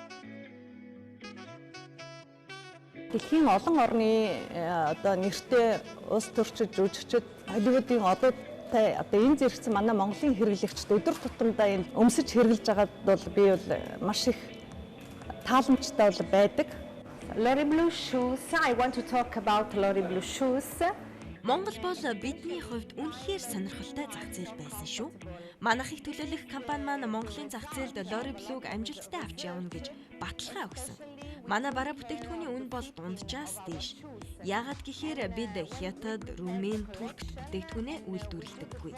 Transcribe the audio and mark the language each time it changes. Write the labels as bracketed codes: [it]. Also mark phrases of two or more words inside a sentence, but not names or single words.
[mn] Дэлхийн олон орны одоо нэртэй улс төрчид, жүжигчид, Холливуудын одуудтай одоо энэ зэрэгцэн манай Монголын хэрэглэгчд өдөр тутамдаа энэ өмсөж хэрэглэж байгаад бол би бол маш их тааламжтай бол байдаг. [en] Lori Blue shoes. I want to talk about Lori Blue shoes. [mn] Монгол бол бидний хувьд үнэхээр сонирхолтой зах зээл байсан шүү. Манайх их төлөөлөх компани маань Монголын зах зээлд Lori Blue-г амжилттай авч явна гэж баталгаа өгсөн. Манай бараа бүтээгдэхүүний үн бол дунджаас дээш. Яагаад гэхээр бид Хятад, Румын, Туркт бүтээгдэхүүнээ үйлдвэрлэдэггүй.